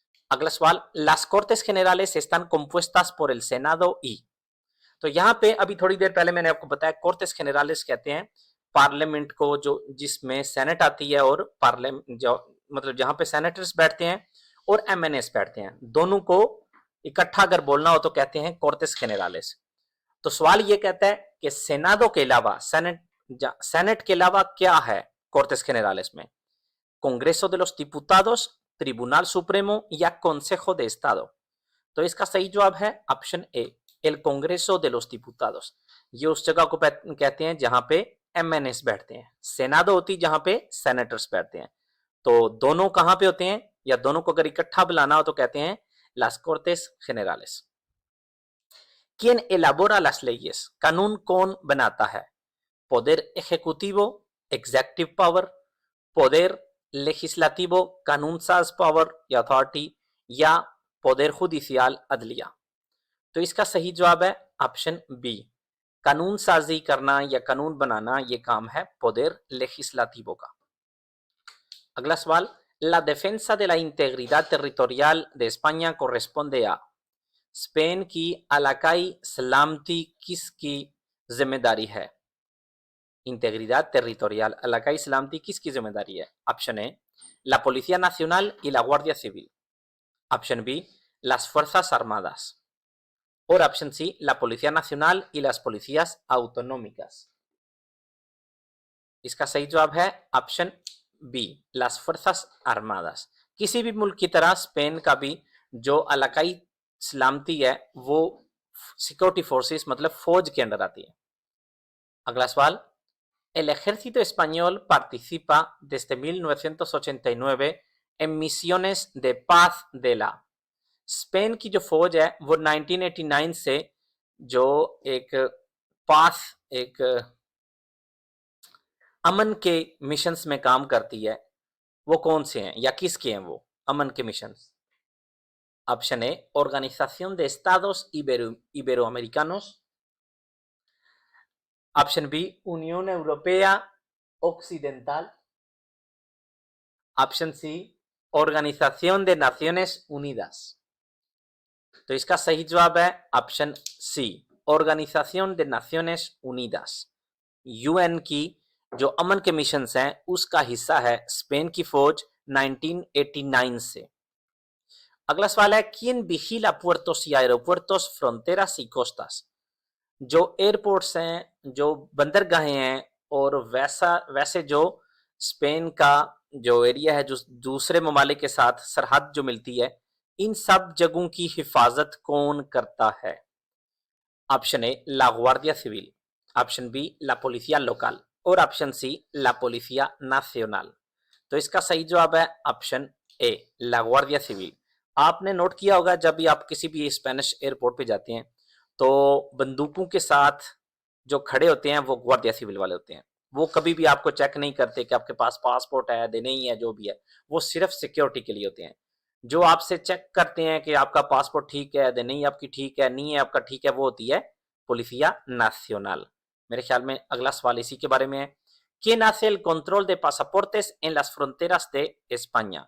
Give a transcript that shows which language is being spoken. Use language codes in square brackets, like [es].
[hi] अगला सवाल, [es] las Cortes Generales están compuestas por el Senado y, [hi] तो यहाँ पे अभी थोड़ी देर पहले मैंने आपको बताया कोर्टेस जेनरales कहते हैं पार्लियामेंट को जो जिसमें सेनेट आती है और पार्लियामेंट जो मतलब जहां पे सेनेटर्स बैठते हैं और एमएनएस बैठते हैं, दोनों को इकट्ठा अगर बोलना हो तो कहते हैं कोर्टेस जेनरales। तो सवाल ये कहता है कि सेनादो के अलावा सेनेट के अलावा क्या है कोर्टेस जेनरales में? कांग्रेसो de los diputados, tribunal supremo या consejo de estado। तो इसका सही जवाब है option A L कांग्रेसो de los diputados। ये उस जगह को कहते हैं जहां पे एमएनएस बैठते हैं, सेनादो होती जहां पे सेनेटर्स बैठते हैं। तो दोनों कहां पे होते हैं, या दोनों को अगर इकट्ठा बुलाना हो तो कहते हैं las Cortes Generales। [es] ¿Quién elabora las leyes? [hi] कानून कौन बनाता है? poder ejecutivo, executive power, poder legislativo, कानून साज पावर या अथॉरिटी, या poder judicial, अदलिया। तो इसका सही जवाब है ऑप्शन बी, कानून साजी करना या कानून बनाना ये काम है poder legislativo का। अगला सवाल, [es] la defensa de la integridad territorial de España corresponde a, [hi] Spain की इलाकाई सलामती किसकी जिम्मेदारी है? इंटेग्रिडad territorial, इलाकाई सलामती किसकी जिम्मेदारी है? Option A, la Policía Nacional y la Guardia Civil, option B, las Fuerzas Armadas, और option C, la Policía Nacional y las Policías Autonómicas। इसका सही जवाब है option B, las Fuerzas Armadas। किसी भी मुल्क की तरह स्पेन का भी जो इलाकाई सलामती है वो सिक्योरिटी फोर्सेस मतलब फौज के अंडर आती है। अगला सवाल, [es] el ejército español participa desde 1989 en misiones de paz de la, [hi] Spain की जो फौज है वो 1989 से जो एक पास एक अमन के मिशंस में काम करती है वो कौन से हैं या किसके हैं वो अमन के missions? Option A, Organización de Estados Iberoamericanos, option B, Unión Europea Occidental, option C, Organización de Naciones Unidas। तो इसका सही जवाब है option C, Organización de Naciones Unidas। UN की जो अमन के मिशंस हैं उसका हिस्सा है स्पेन की फौज 1989 से। अगला सवाल है, [es] ¿quién vigila puertos y aeropuertos, fronteras y costas? [hi] जो एयरपोर्ट्स हैं, जो बंदरगाहें हैं और वैसे जो स्पेन का जो एरिया है जो दूसरे ममालिक के साथ सरहद जो मिलती है, इन सब जगहों की हिफाजत कौन करता है? Option A, La गुआर्डिया civil, option B, La पोलिसिया local, और ऑप्शन सी, ला पोलिसिया नाcional। तो इसका सही जवाब है ऑप्शन ए, ला गुआर्डिया सिविल। आपने नोट किया होगा जब भी आप किसी भी स्पेनिश एयरपोर्ट पे जाते हैं तो बंदूकों के साथ जो खड़े होते हैं वो गुआर्डिया सिविल वाले होते हैं। वो कभी भी आपको चेक नहीं करते कि आपके पास पासपोर्ट है या नहीं है, जो भी है वो सिर्फ सिक्योरिटी के लिए होते हैं। जो आपसे चेक करते हैं कि आपका पासपोर्ट ठीक है या नहीं, आपकी ठीक है, नहीं है आपका ठीक है, वो होती है पोलिसिया नाcional। मेरे ख्याल में अगला सवाल इसी के बारे में है, [es] ¿quién hace el control de pasaportes en las fronteras de España?